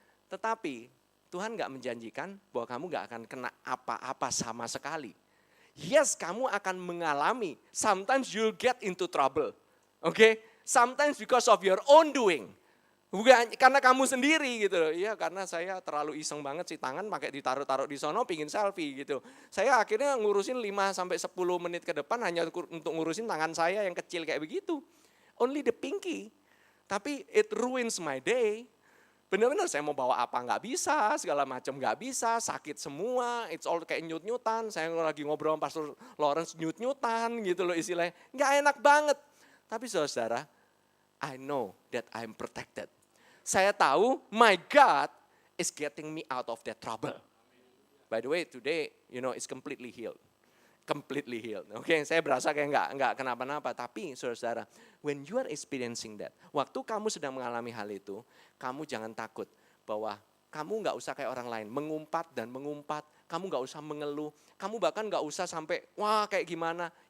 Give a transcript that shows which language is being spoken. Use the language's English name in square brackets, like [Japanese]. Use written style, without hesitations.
[Indonesian] Tetapi Tuhan gak menjanjikan bahwa kamu gak akan kena apa-apa sama sekali. Yes, kamu akan mengalami. [English] Sometimes you'll get into trouble. Okay? Sometimes because of your own doing. [Indonesian] Bukan karena kamu sendiri gitu loh. Iya, karena saya terlalu iseng banget sih, tangan pakai ditaruh-taruh di sono pingin selfie gitu. Saya akhirnya ngurusin 5-10 menit ke depan hanya untuk ngurusin tangan saya yang kecil kayak begitu. [English] Only the pinky. [Indonesian] Tapi [English] it ruins my day. [Indonesian] Benar-benar saya mau bawa apa nggak bisa, segala macam nggak bisa, sakit semua, [English] it's all [Indonesian] kayak nyut-nyutan. Saya lagi ngobrol sama Pastor Lawrence nyut-nyutan gitu loh istilahnya. Nggak enak banget. Tapi saudara, [English] I know that I'm protected. [Indonesian] Saya tahu [English] my God is getting me out of that trouble. By the way, today, it's completely healed. Completely healed. [Indonesian] Oke, saya berasa kayak nggak kenapa-napa. Tapi saudara, [English] when you are experiencing that, [Indonesian] waktu kamu sedang mengalami hal itu, kamu jangan takut bahwa kamu nggak usah kayak orang lain, mengumpat dan mengumpat. Kamu nggak usah mengeluh. Kamu bahkan nggak usah sampai, wah kayak gimana.